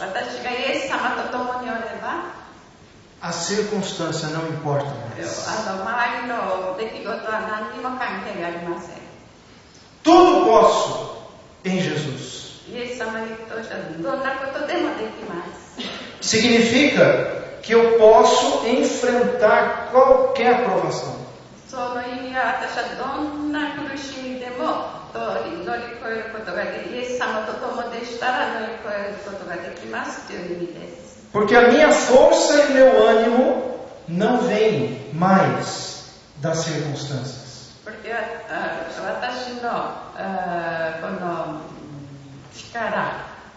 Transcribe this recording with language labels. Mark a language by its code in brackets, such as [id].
[ja] 私がイエス様と共におれば、 [pt] a circunstância não importa mais. [ja] 周りの出来事は何にも関係ありません。 [pt] Tudo posso em Jesus. [ja] イエス様に通したらどんなことでもできます。 [pt] Significa que eu posso enfrentar qualquer provação. [ja] その意味は私はどんな苦しみでも乗り越えることができ、イエス様と共でしたら乗り越えることができますという意味です。 [pt] Porque a minha força e o meu ânimo não vêm mais das circunstâncias. Porque [ja] 私のこの力、